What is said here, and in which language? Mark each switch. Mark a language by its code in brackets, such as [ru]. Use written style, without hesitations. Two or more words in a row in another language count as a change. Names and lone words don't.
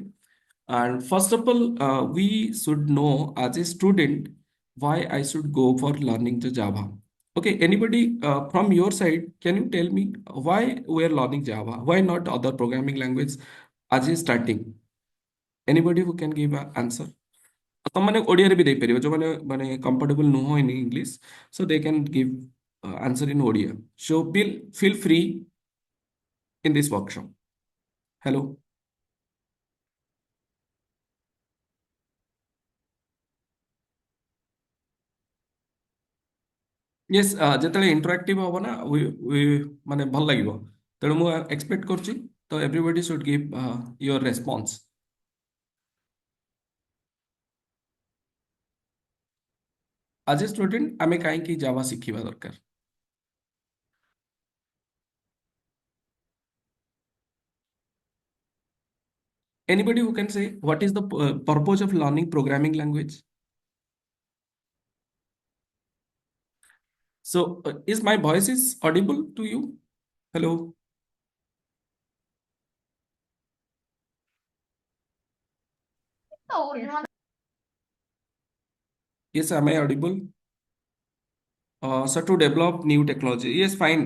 [en] And first of all, we should know as a student why I should go for learning the Java. Okay, anybody from your side, can you tell me why we are learning Java? Why not other programming language as a starting? Anybody who can give an answer? [or] ତମମାନେ ଓଡ଼ିଆରେ ବି ଦେଇପାରିବ ଯୋଉମାନେ ମାନେ କମ୍ଫର୍ଟେବଲ ନୁହଁ [en] in English so they can give answer in Odia. So feel free in this workshop. Hello. Yes, [or] ଯେତେବେଳେ ଇଣ୍ଟରାକ୍ଟିଭ ହବ ନା ମାନେ ଭଲ ଲାଗିବ ତେଣୁ ମୁଁ ଏକ୍ସପେକ୍ଟ କରୁଛି ତ [en] everybody should give your response [or] ଆଜ ଏ ଷ୍ଟୁଡେଣ୍ଟ ଆମେ କାହିଁକି ଜାଭା ଶିଖିବା ଦରକାର [en] anybody who can say what is the purpose of learning programming language so is my voice is audible to you hello yes am I audible so to develop new technology, yes, fine.